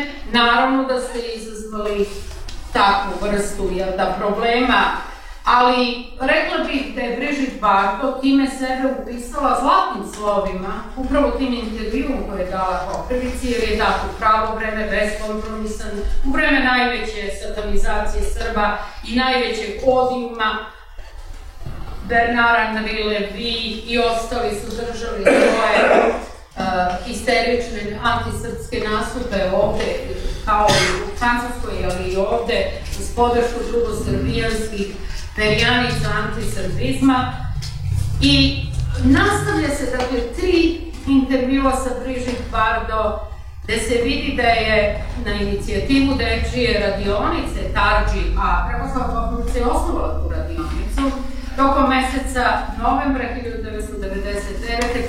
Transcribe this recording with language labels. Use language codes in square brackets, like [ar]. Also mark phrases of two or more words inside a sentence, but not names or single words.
[sr] naravno da ste izazvali takvu vrstu problema, ali rekla bih da je Brigitte Bardot time sebe upisala zlatnim slovima, upravo tim intervjuom koje je dala Koprivici, jer je dat u pravo vreme, beskompromisan, u vreme najveće satanizacije Srba i najvećeg odijuma. Bernard-Henri Lévy i ostali su držali svoje histerične antisrpske nastupe ovde, kao i u Francuskoj, ali i ovde, uz podršku drugosrbijanskih perjanica antisrbizma. I nastavlja se, dakle, 3 intervjua sa Brigitte Bardot, gde se vidi da je na inicijativu dečije radionice Tarđi, a Pravoslava Koprivica je osnovala tu radionicu, tokom meseca novembra 1999.